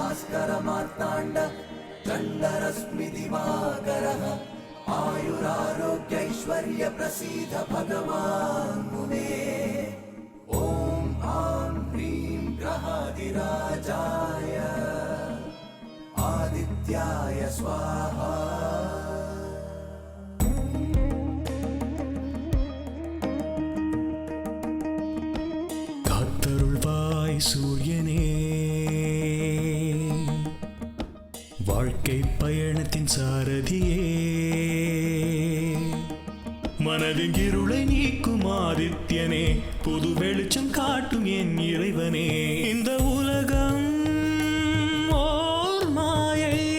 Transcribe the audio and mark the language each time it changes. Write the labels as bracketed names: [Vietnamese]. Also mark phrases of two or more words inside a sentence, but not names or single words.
[Sanskrit] भास्करमार्ताण्ड चण्डरश्मि दिवाकरः आयुरारोग्यैश्वर्य प्रसीद भगवान् मुने ॐ आं ह्रीं ग्रहादिराजाय आदित्याय स्वाहा [Tamil] சூரியனே வாழ்க்கை பயணத்தின் சாரதியே மனதின் இருளை நீக்கும் ஆதித்யனே புது வெளிச்சம் காட்டும் என் இறைவனே இந்த உலகம் ஓர் மாயை